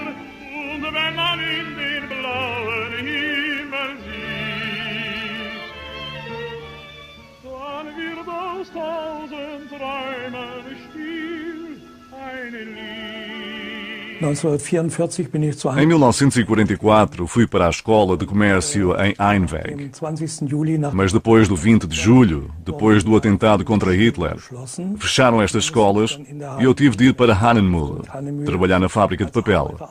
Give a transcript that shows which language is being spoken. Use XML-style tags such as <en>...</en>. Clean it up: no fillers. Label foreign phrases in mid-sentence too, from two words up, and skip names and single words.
<de>Und wenn man in den blauen Himmel sieht, dann wird aus 1000 Träumen still eine Lied.</de> <pt>Em 1944, fui para a Escola de Comércio em Einweg. Mas depois do 20 de julho, depois do atentado contra Hitler, fecharam estas escolas e eu tive de ir para Hanemühl, trabalhar na fábrica de papel.</pt>